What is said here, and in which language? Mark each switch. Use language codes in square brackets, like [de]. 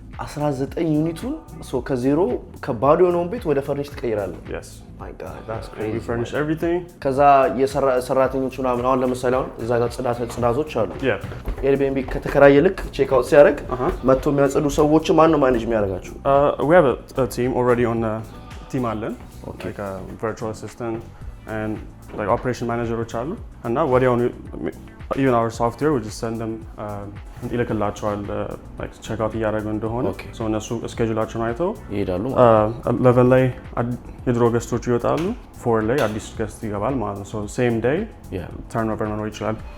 [am] 19 ዩኒቱን ሶ ከዜሮ ከባዶ የሆነውን ቤት ወደ ፈርኒሽ ትቀይራለህ? [en] yes my god that's crazy. We furnish everything. [am] ከዛ የሰራተኞቹ ምናምን አሁን ለምሳሌ አሁን እዛ ጋር ጽዳቶች አሉ። ኤርቢኤንቢ ከተከራየ ልክ ቼክ አውት ሲያደርግ መጥቶ የሚያጸዱ ሰዎች ማን ነው ማኔጅ የሚያደርጋቸው? [en] We have a team already on the team አለን like a virtual assistant and like operation managers አሉ እና ወዲያውኑ even our software we just send them ይልክላቸዋል like check out እያደረገ እንደሆነ so [am] እነሱ ስኬጁላቸውን አይተው ይሄዳሉ። 11 ላይ የድሮ ገስቶች ይወጣሉ፣ 4 ላይ አዲስ ገስት ይገባል ማለት ነው። [en] so same day turnover [am] መኖር ይችላል።